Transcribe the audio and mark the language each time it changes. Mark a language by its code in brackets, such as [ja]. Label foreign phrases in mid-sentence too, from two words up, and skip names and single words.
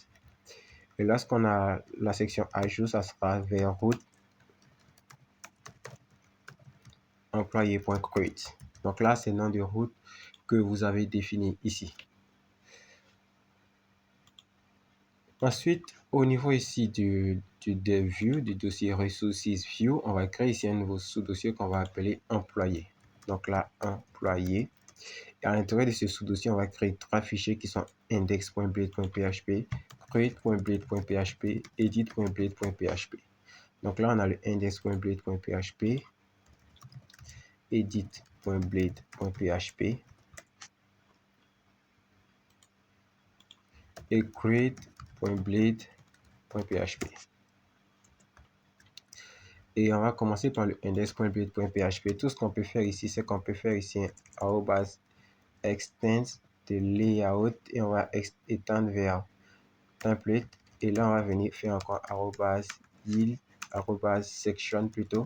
[fr] Et lorsqu'on a la section ajout, ça sera vers route employé.create. Donc là, c'est le nom de route que vous avez défini ici. Ensuite, au niveau ici du dev view, du dossier [en] resources view, [fr] on va créer ici un nouveau sous-dossier qu'on va appeler employé. Donc là, employé. Et à l'intérieur de ce sous-dossier, on va créer 3 fichiers qui sont index.blade.php, create.blade.php, edit.blade.php. Donc là, on a le index.blade.php, edit.blade.php et create.blade.php. Et on va commencer par le index.blade.php. Tout ce qu'on peut faire ici, c'est qu'on peut faire ici un extend de layout et on va étendre vers template. Et là, on va venir faire encore yield, section plutôt.